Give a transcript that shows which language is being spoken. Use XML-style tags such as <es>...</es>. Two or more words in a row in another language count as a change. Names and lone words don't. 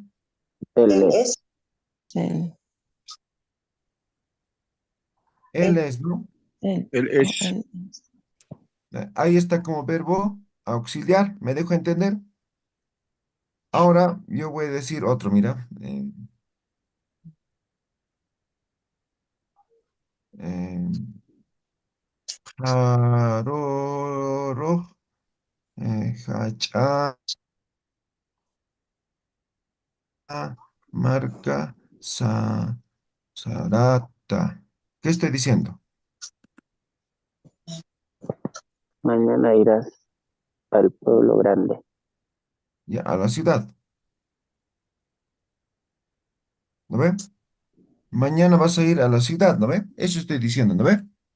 <es>Él es. El, Él es, ¿no? el, Él o es. el, Ahí está como verbo auxiliar. ¿Me dejo entender? Ahora yo voy a decir otro, mira.</es> <ay>Eh, jaroro, hacha, marca, sarata.</ay> <es>¿Qué estoy diciendo? Mañana irás al pueblo grande. Ya, a la ciudad. ¿No ve? Mañana vas a ir a la ciudad, ¿no ve? Eso estoy diciendo, ¿no ve?</es>